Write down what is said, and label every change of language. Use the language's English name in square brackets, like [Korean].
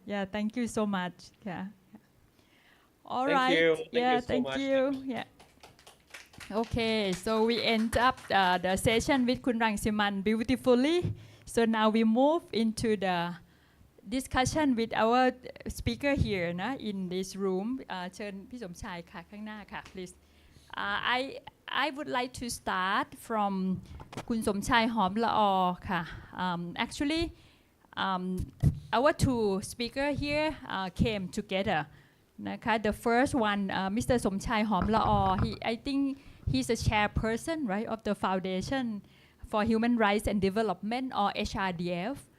[English] Yeah, thank you so much. Yeah. All right. Thank you. Yeah. Okay, so we end up the session with Kun Rangsiman beautifully. So now we move into the discussion with our speaker here in this room. [Thai] เชิญพี่สมชายค่ะข้างหน้าค่ะ please. [English] I would like to start from Kun Somchai Homlaor ค่ะ Actually, our two speakers here came together. The first one, Mr. Somchai Homlaor, I think he's a chairperson, right, of the Foundation for Human Rights and Development, or HRDF.